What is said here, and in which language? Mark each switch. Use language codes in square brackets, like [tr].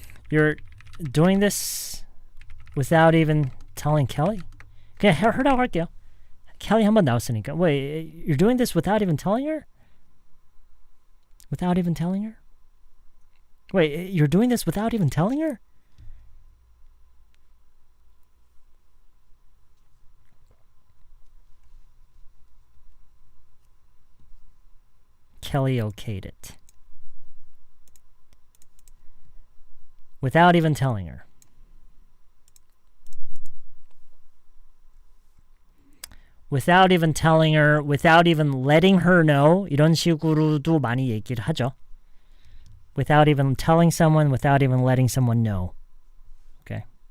[en] You're doing this without even telling Kelly? [ko] 그냥 her라고 할게요. Kelly 한번 나왔으니까. [en] Wait, you're doing this without even telling her? Without even telling her? Wait, you're doing this without even telling her? Kelly okayed it. Without even telling her. Without even telling her, without even letting her know. [ko] 이런 식으로도 많이 얘기를 하죠. [en] Without even telling someone, without even letting someone know. Okay.